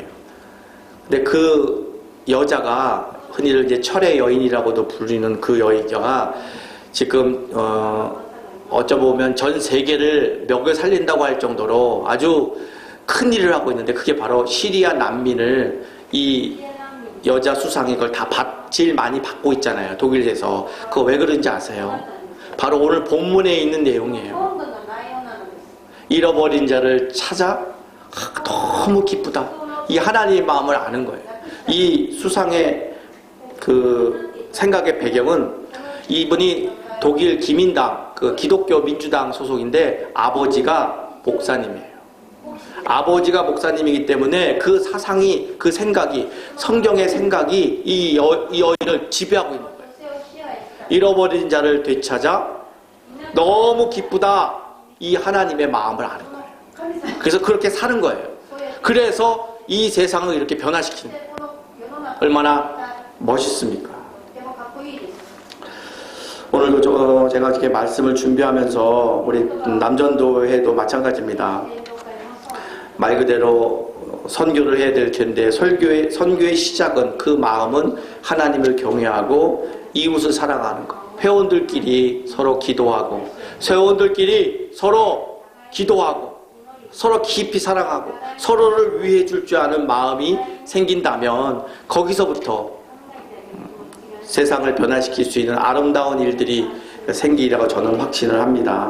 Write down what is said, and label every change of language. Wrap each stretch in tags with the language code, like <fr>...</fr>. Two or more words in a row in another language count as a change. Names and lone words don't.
<ko>근데 그 여자가 흔히들 이제 철의 여인이라고도 불리는 그 여자가 지금 어쩌보면 전 세계를 먹여 살린다고 할 정도로 아주 큰 일을 하고 있는데 그게 바로 시리아 난민을 이 여자 수상이 그걸 다 제일 많이 받고 있잖아요. 독일에서. 그거 왜 그런지 아세요? 바로 오늘 본문에 있는 내용이에요.</ko> <ja>本文の内容なのです。</ja> <ko>잃어버린 자를 찾아 너무 기쁘다. 이 하나님의 마음을 아는 거예요. 이 수상의 그 생각의 배경은 이분이 독일 기민당, 그 기독교 민주당 소속인데 아버지가 목사님이에요. 아버지가 목사님이기 때문에 그 사상이, 그 생각이, 성경의 생각이 이 여인을 지배하고 있는 거예요.</ko> <ja>女性を支配した。</ja> <ko>잃어버린 자를 되찾아 너무 기쁘다. 이 하나님의 마음을 아는 거예요.</ko> <ja>神様</ja> <ko>그래서 그렇게 사는 거예요.</ko> <ja>そうやって</ja> <ko>그래서 이 세상을 이렇게 변화시키는 거예요.</ko> <ja>この世の中</ja> <ko>얼마나 멋있습니까?</ko> <ja>とてもかっこいいです。</ja> <ko>오늘도 제가 이렇게 말씀을 준비하면서 우리 남전도회도 마찬가지입니다.</ko> <ja>伝道会もそう。</ja> <ko>말 그대로 선교를 해야 될 텐데 선교의 시작은 그 마음은 하나님을 경외하고 이웃을 사랑하는 것. 회원들끼리 서로 기도하고 회원들끼리 서로 기도하고 서로 깊이 사랑하고 서로를 위해 줄 줄 아는 마음이 생긴다면 거기서부터 세상을 변화시킬 수 있는 아름다운 일들이 생기리라고 저는 확신을 합니다.</ko>